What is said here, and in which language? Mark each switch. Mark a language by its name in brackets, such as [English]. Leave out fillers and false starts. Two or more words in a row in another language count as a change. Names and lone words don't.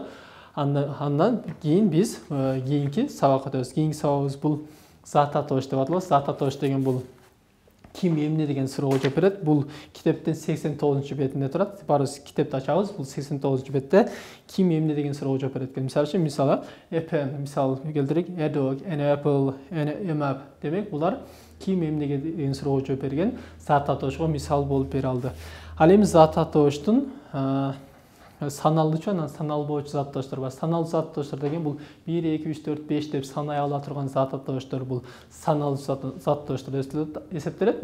[Kyrgyz] Андан кийин биз кийинки сабакка өтөбүз. Кийинки сабагыбыз бул зат атош деп аталат. Зат атош деген бул ким эмне деген суроого жооп берет. Бул китептин 89-бетинде турат. Барыбыз китепти ачабыз. Бул 89-бетте ким эмне деген суроого жооп берет экен. Мисалы, эпен, мисал келтирейик, [English] a dog, an apple, a map. [Kyrgyz] Демек, булар ким эмне деген суроого жооп берген зат атошго мисал болуп бере алды. Ал эми зат атоштун саналуучу анан саналбоочу зат атоштор бар. Саналуу зат атоштор деген бул 1, 2, 3, 4, 5 деп санай ала турган зат атоштор бул саналуу зат атоштор эсептелет.